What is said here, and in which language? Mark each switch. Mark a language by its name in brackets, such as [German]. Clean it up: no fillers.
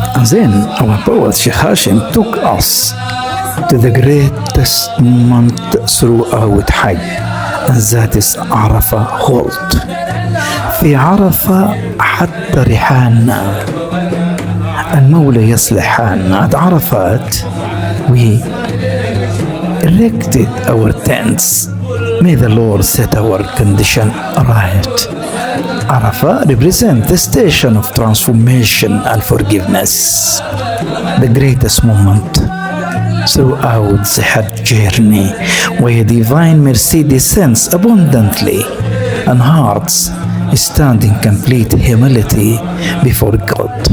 [English] Then our poet Sheikh Hashim took us to the greatest month throughout Hajj, and that is Arafah halt. [Arabic] في عرفة حتى رحالنا المولى يصلح حالنا. [English] At Arafat we erected our tents. May the Lord set our condition right. Arafah represents the station of transformation and forgiveness, the greatest moment throughout the Hajj journey, where divine mercy descends abundantly and hearts stand in complete humility before God.